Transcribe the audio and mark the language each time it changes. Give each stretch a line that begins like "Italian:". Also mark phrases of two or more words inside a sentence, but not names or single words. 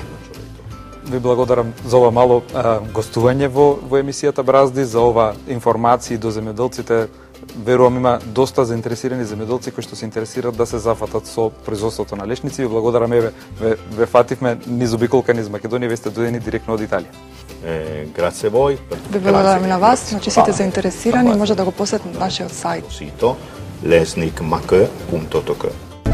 Macedonian: Ви благодарам за ова мало гостување во емисијата Бразди, за ова информации до земјоделците. Верувам има доста заинтересирани земјоделци кои што се интересираат да се зафатат со производството на лешници. Ви благодарам, ве фативме низ обиколка низ Македонија, ве сте дојдени директно од Италија.
Italian: Grazie a voi.
Macedonian: Ви благодарам на вас, значи сите заинтересирани може да го посетат нашиот сајт.
Italian: Sito lesnikmak.tk